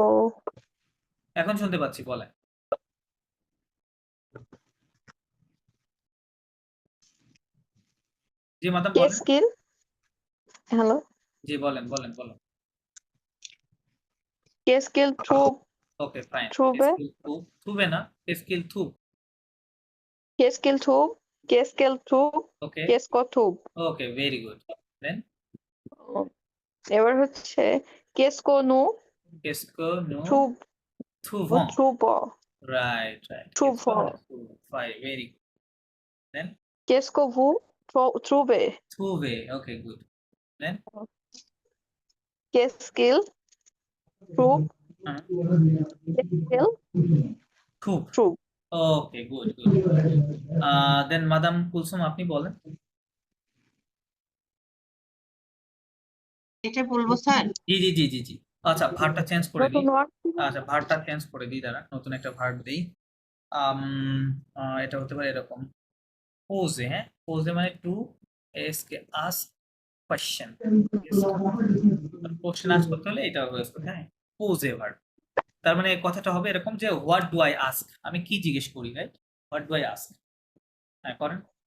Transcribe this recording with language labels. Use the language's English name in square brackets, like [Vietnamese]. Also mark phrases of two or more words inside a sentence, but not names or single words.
[Bangla] এখন শুনতে পাচ্ছি বলেন জি মাদাম বলেন [French] কেস্কিল হ্যালো [Bangla] জি বলেন বলেন বলেন [French] qu'est-ce qu'il trouve [English] okay fine [French] Trouve. trouve trouvez না qu'il trouve Qu'est-ce qu'il trouve? Qu'est-ce qu'elle trouve? [Bangla] ওকে [French] Qu'est-ce qu'on trouve? [English] okay very good then [Bangla] এবার হচ্ছে [French] qu'est-ce qu'on nous qu'est-ce que nous trouve? থুভন Trouve. [English] right right [French] Trouve. [English] fine very good then [French] Qu'est-ce que vous trouvez? [English] থুবে okay good then [French] Qu'est-ce qu'il trouve? Qu'est-ce qu'elle থুব trouve? [English] okay good good then [Bangla] মাদাম কুলসুম আপনি বলেন এটা বলবো স্যার? জি জি জি জি জি আচ্ছা ভার্বটা চেঞ্জ করে দিই নতুন word আচ্ছা ভার্বটা চেঞ্জ করে দিই দাঁড়া নতুন একটা ভার্ব দিই এটা হতে পারে এরকম পোজে হ্যাঁ পোজে মানে [English] to ask ask question question ask [Bangla] করতে হলে এটা ইউজ করতে হ্যাঁ পোজে ভার্ব তার মানে কথাটা হবে এরকম যে [English] what do I ask [Bangla] আমি কি জিজ্ঞেস করি [English] right what do I ask [Bangla] হ্যাঁ করেন